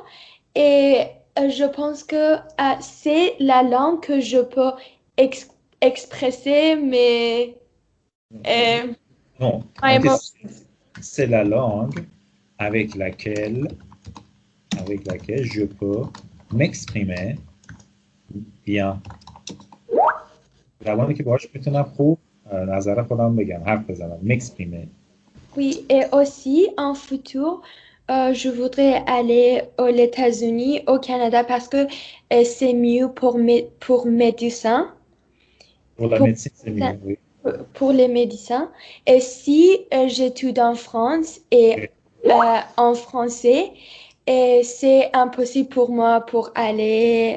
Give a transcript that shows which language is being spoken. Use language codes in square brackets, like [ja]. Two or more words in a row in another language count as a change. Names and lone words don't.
[fr] Et je pense que c'est la langue que je peux ex- expresser euh, Non, my c'est la langue avec laquelle je peux m'exprimer bien. [fa] زبانی که باهاش میتونم خوب نظر خودم بگم حرف بزنم m'exprimer. [fr] Oui, et aussi en futur, je voudrais aller aux États-Unis, au Canada, parce que c'est mieux pour médecins. Pour la Pour, médecine, c'est mieux, oui. pour les médecins. Et si j'étudie en France et en français, et c'est impossible pour moi pour aller